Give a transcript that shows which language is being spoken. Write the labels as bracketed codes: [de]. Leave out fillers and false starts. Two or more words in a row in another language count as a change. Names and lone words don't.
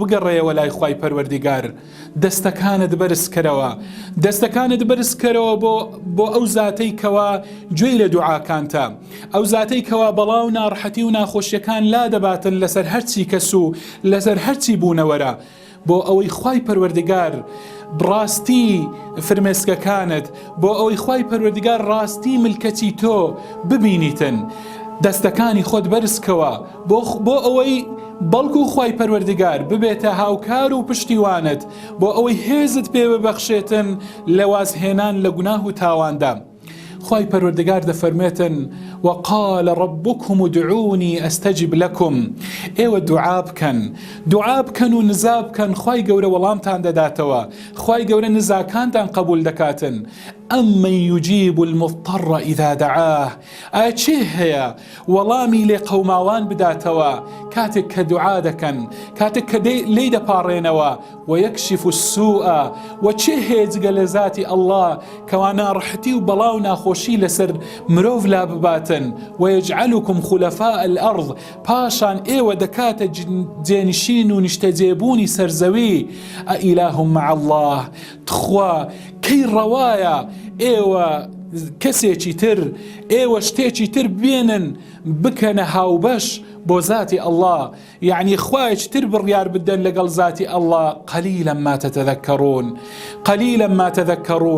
[ckb] بگەڕێەوە لای خوای پەروەردیگار، دەستەکانت بەرزکەرەوە، دەستەکانت بەرزکەرەوە بۆ ئەو زاتەی کەوا گوێی لە دوعاکانتە، ئەو زاتەی کەوا بەڵاو ناڕەحەتی و ناخۆشیەکان لا دەباتن لەسەر هەرچی کەس و لەسەر هەرچی بوونەوەرە، بۆ ئەوەی خوای پەروەردیگار ڕاستی فرمێسکەکانت، بۆ ئەوەی خوای پەروەردیگار ڕاستی ملکەتی تۆ ببینیتن. دەستەکانی خۆت بەرزکەوە بۆ ئەوەی بەڵکو خوای پەروەردیگار ببێتە هاوکار و پشتیوانت، بۆ ئەوەی هێزت پێ ببەخشێتن لە وازهێنان لە گوناه و تاواندا. خوای پەروەردیگار دەفەرمێتن [ar] وقال ربكم ادعوني استجب لكم. [ckb] ئێوە دوعا بکەن و نزا بکەن، خوای گەورە وەڵامتان دەداتەوە، خوای گەورە نزاکانتان قبول دەکاتن. [ar] أمن يجيب المضطر إذا دعاه. [ckb] چێ هەیە وەڵامی لێ قەوماوان بداتەوە کاتێک کە دوعا دەکەن، کاتێک کە لێی دەپاڕێنەوە، [ar] ويكشف السوء. [ckb] و چێ هەیە جگە لە ذاتی ئەڵڵا کەوا ناڕەحەتی و بەڵاو ناخۆشی لەسەر مرۆڤ لا بباتن، [ar] ويجعلكم خلفاء الأرض. [ckb] پاشان ئێوە دەکاتە جێنشین و نیشتەجێبوونی سەرزەوی. [ar] ئەئیلاهم مع الله. [ckb] تخوا کەی ڕەوایە ئێوە کەسێکی تر، ئێوە شتێکی تر بێنن بکەنە هاوبەش بۆ ذاتی ئەڵڵا، یعنی خوایەکی تر بڕیار بدەن لەگەڵ ذاتی ئەڵڵا. [ar] قەلیلە ما تەذەکەڕون.